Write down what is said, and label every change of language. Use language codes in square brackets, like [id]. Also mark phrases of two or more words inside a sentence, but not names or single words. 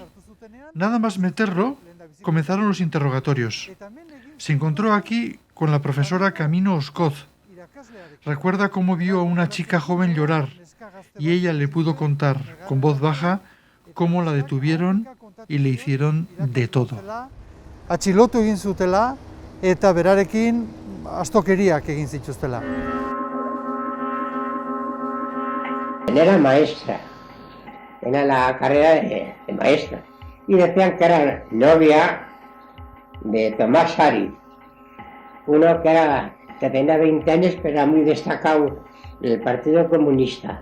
[es] Nada más meterlo, comenzaron los interrogatorios. Se encontró aquí con la profesora Camino Oscoz. Recuerda cómo vio a una chica joven llorar y ella le pudo contar con voz baja cómo la detuvieron y le hicieron de todo. [eu] Atxilotu egin zutela eta berarekin astokeriak egin zituztela. [es] Era maestra, era la carrera de maestra, y decían que era novia de Tomás Sari, uno que tenía 20 años pero era muy destacado del Partido Comunista.